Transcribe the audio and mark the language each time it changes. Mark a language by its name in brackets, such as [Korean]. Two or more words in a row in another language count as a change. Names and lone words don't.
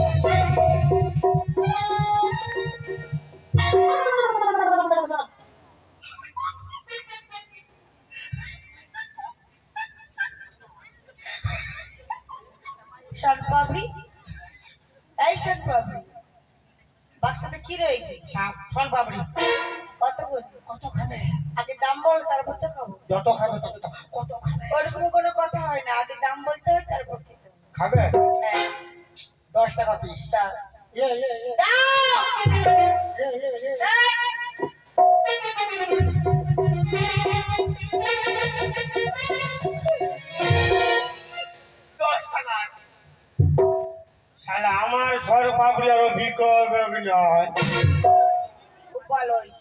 [Bangla] শনপাপড়ি, এই শনপাপড়ি, বাক্সতে কি রয়েছে? সোন পাপড়ি কত করে? কত খাবে? আগে দাম বল, তারপর তো খাবো। যত খাবে তত কত খাবে? ওরকম কোনো কথা হয় না, আগে দাম বলতে হয় তারপর খেতে হয়। খাবে হ্যাঁ, 10 টাকা পিস। দাও। লে লে লে দাও। লে লে লে। শালা আমার সর পাপড়ি আরো বিকবে নয়। খুব ভালো হয়েছে,